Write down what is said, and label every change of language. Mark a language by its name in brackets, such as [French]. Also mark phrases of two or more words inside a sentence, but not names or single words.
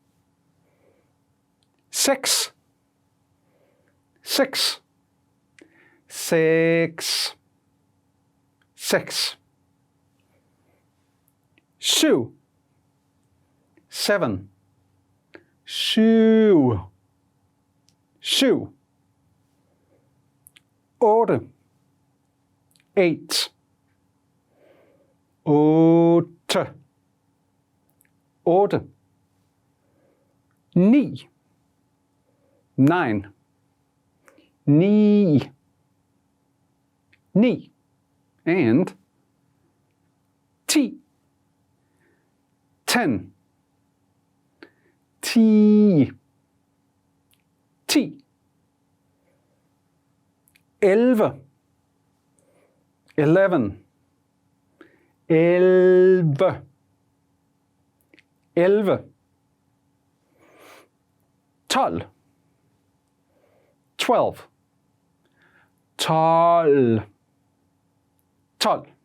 [Danish] seks, seks, seks, seks, syv, seven, syv, syv, otte, eight, otte, otte, ni, nine, ni, ni, [English] and 10, 10, 10, 10, 11, 11, 11, 11, 12, 12, 12, 12,